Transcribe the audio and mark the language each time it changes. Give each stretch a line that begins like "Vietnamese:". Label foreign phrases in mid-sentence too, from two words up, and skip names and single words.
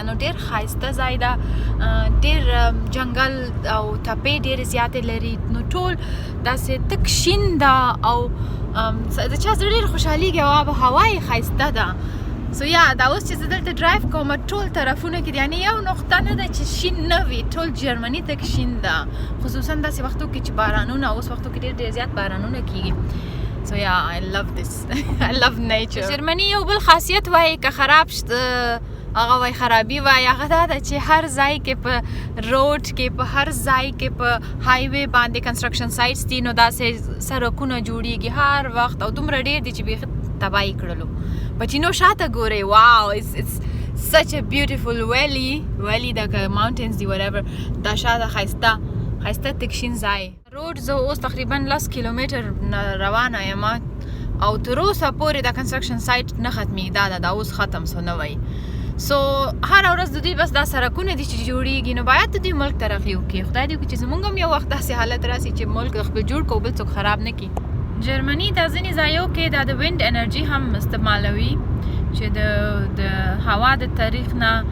Pashto: نو ډېر ښایسته ځای ده ډېر جنګل او تپې ډېرې زیاتې لري نو ټول داسې تک شین ده او د چا زړه ډېر خوشحالېږي او آب و هوا یې ښایسته ده سو یا دا اوس چې زه دلته ډرایو کوم ټول طرفونه کې یعنې یو نقطه نه ده چې شین نه وي ټول جرمني تک شین ده خصوصا داسې وختو کې چې بارانونه اوس وختو کې ډېر زیات بارانونه کېږي
English: So yeah, I love this. I love nature.
Pashto: جرمني یو بل خاصیت وایي که خراب هغه وایي خرابي وایي هغه دا ده چې هر ځای کې په روډ کې په هر ځای کې په هایوې باندې کنسټرکشن سایټس دي نو داسې سړکونه جوړیږي هر وخت او دومره ډېر دي چې بیخي تباهي کړلو بچینو شاته ګورئ واو
English: it's such a beautiful valley
Pashto: ده که mountains دي whatever دا شاته ښایسته تک شین ځای روډ زه اوس تقریبا 10 کیلومتر روانه یم او تر اوسه پورې دا کنسټرکشن سایټ نه ختمېږي دا اوس ختم سو نه وایي سو هره ورځ د دوی بس دا سړکونه دي چې جوړیږي نو باید د دوی ملک ترقي وکړي خدای دې وکړي چې زموږ هم یو وخت داسې حالت راسي چې ملک خپل جوړ کړو بل څوک خراب نه کړي جرمني دا ځینې ځایو کې دا د وینډ انرژي هم استعمالوي چې د هوا د طریق نه